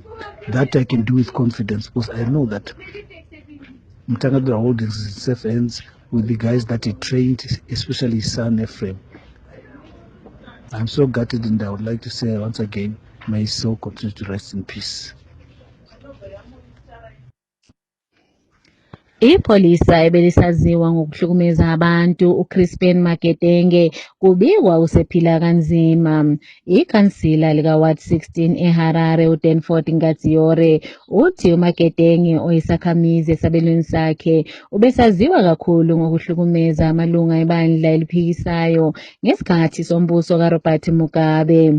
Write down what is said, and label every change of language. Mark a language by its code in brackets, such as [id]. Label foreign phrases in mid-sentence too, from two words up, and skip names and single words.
[en] That I can do with confidence, because I know that Mtangadura Holdings is in safe hands with the guys that he trained, especially his son, Ephraim. I'm so gutted, and I would like to say once again, may his soul continue to rest in peace. [nd] Ipolisa ebelisaziwa ngokuhlukumeza abantu uCrispin Maketenge kubikwa usephila kanzima. Ikhansila likaWard 16 eHarare uDanford Ngatsiore uthi uMaketenge oyisakhamizi esabelweni sakhe ubesaziwa kakhulu ngokuhlukumeza amalunga ebandla eliphikisayo ngesikhathi sombuso kaRobert Mugabe.